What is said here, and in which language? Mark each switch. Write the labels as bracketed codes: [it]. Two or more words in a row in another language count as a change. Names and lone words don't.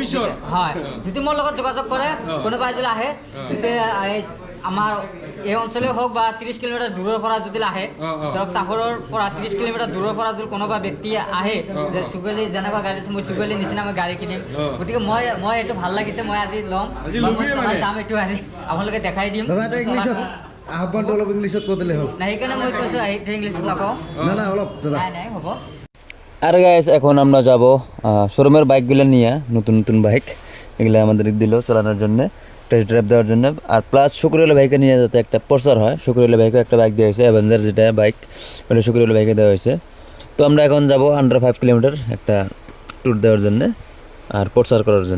[as] হয়, যদি মোৰ লগত যোগাযোগ কৰে, কোনোবাই যদি আহে, তেতিয়া আমাৰ এই অঞ্চলেই হওক বা 30 কিলোমিটাৰ দূৰৰ পৰা যদি আহে, ধৰক চাপৰৰ পৰা 30 কিলোমিটাৰ দূৰৰ পৰা যদি কোনোবা ব্যক্তি আহে যে চুগলি যেনেকুৱা গাড়ী আছে, মই চুগলি নিচিনা মই গাড়ী কিনিম, গতিকে মই এইটো ভাল লাগিছে, মই আজি ল'ম, মই যাম, এইটো আজি আপোনালোকে দেখাই দিম। আহ্বানটো অলপ ইংলিছত কৈ দিলে হ'ল। নাই, সেইকাৰণে মই কৈছোঁ এইটো ইংলিছত নকওঁ। নাই হ'ব। [bn] আর গাইস এখন আমরা যাব শোরুমের বাইকগুলো নিয়ে, নতুন নতুন বাইক এগুলো আমাদের দিল চালানোর জন্য, [en] test drive [bn] দেওয়ার জন্য। আর প্লাস শুক্রওয়ালা বাইকে নিয়ে যাতে একটা প্রচার হয়। শুক্রওয়ালা বাইকে একটা বাইক দেওয়া হয়েছে, অ্যাভেঞ্জার যেটা বাইক, ওটা শুক্রওয়ালা বাইকে দেওয়া হয়েছে। তো আমরা এখন যাব [en] under 5 kilometer [bn] একটা ট্যুর দেওয়ার জন্য আর প্রচার করার জন্য।